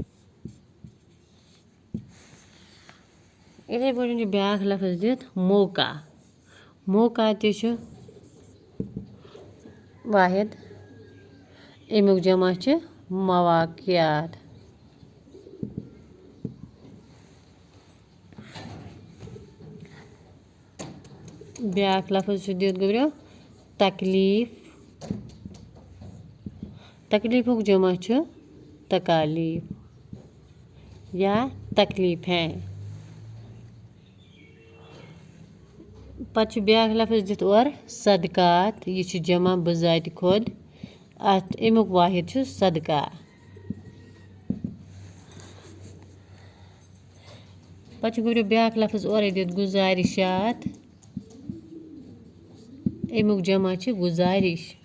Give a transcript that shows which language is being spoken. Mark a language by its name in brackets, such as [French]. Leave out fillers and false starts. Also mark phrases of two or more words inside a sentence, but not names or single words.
[Kashmiri] इथे पठन ब्या लफ्ज दित मौका मौका वाहिद अमुक जमा मवाक़ियात। ब्या लफ्ज दित गोब्रियो तकलीफ तकलीफुक जमा तकालीफ या तकलीफ है। पच ब्या लफ्ज दित और सदकात यह जमा बिजात खुद अत अमुक वाहिद सदका। पच गोब्रियो ब्या लफ्ज और दित गुजारिशात अमुक जमा गुजारिश।